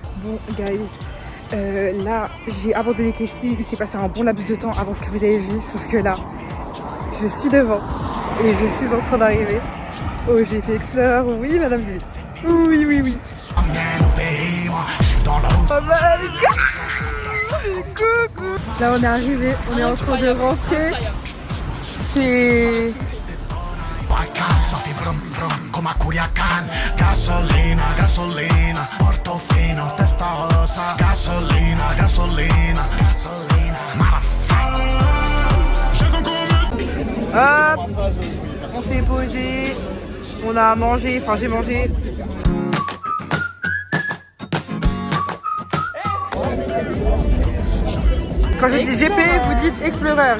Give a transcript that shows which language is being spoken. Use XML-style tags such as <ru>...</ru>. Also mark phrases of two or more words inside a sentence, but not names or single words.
<fr>Bon, guys, là, j'ai abandonné Casey. Il s'est passé un bon laps de temps avant ce que vous avez vu, sauf que là, je suis devant et je suis en train d'arriver au GP Explorer. Oui, madame Zélis. Oui. I'm au pays, moi, je suis dans la route.</fr> <en>Oh my god!</en> <fr>Coucou! Là, on est arrivé, on est en train de rentrer. C'est... Ça fait vrum vrum</fr> <es>come a Curiacan. Gasolina, gasolina, Portofino, testa rosa. Gasolina, gasolina, gasolina,</es> <en>motherfucker.</en> <fr>Hop! On s'est posé, on a mangé, enfin j'ai mangé. Quand je dis GP, vous dites Explorer.</fr>